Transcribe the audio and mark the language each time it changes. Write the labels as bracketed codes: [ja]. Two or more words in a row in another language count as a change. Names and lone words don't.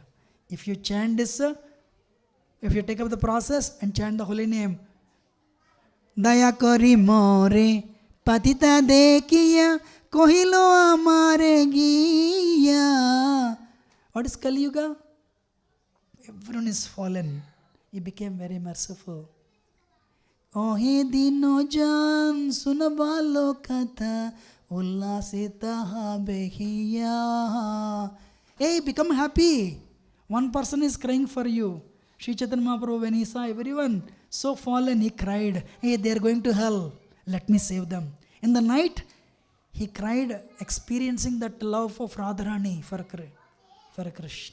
[en] If you chant this, if you take up the process and chant the holy name, [bn] দয়া করি মোরে পতিত দেখিয়া কহিল আমারে গিয়া. [en] What is Kali Yuga? Everyone is fallen. He became very merciful. [bn] ওহে দীন জন শুনভাল কথা উল্লসিত হইয়া. [en] Hey, become happy. One person is crying for you. Sri Chaitanya Mahaprabhu, when he saw everyone so fallen, he cried, hey, they are going to hell. Let me save them. In the night, he cried, experiencing that love of Radharani for Krishna.